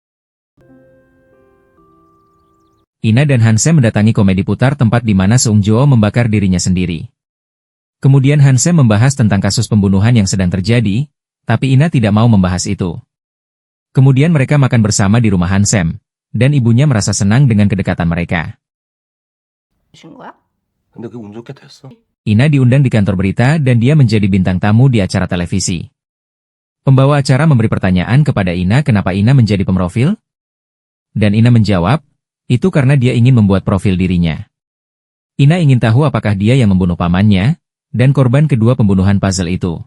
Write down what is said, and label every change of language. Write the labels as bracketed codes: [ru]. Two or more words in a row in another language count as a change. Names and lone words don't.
[id] Ina dan Hansem mendatangi komedi putar tempat di mana Seung Jo membakar dirinya sendiri. Kemudian Hansem membahas tentang kasus pembunuhan yang sedang terjadi, tapi Ina tidak mau membahas itu. Kemudian mereka makan bersama di rumah Hansem, dan ibunya merasa senang dengan kedekatan mereka. [ko] 근데 그게 운 좋게 됐어. [id] Ina diundang di kantor berita dan dia menjadi bintang tamu di acara televisi. Pembawa acara memberi pertanyaan kepada Ina kenapa Ina menjadi pemrofil? Dan Ina menjawab, itu karena dia ingin membuat profil dirinya. Ina ingin tahu apakah dia yang membunuh pamannya, dan korban kedua pembunuhan puzzle itu.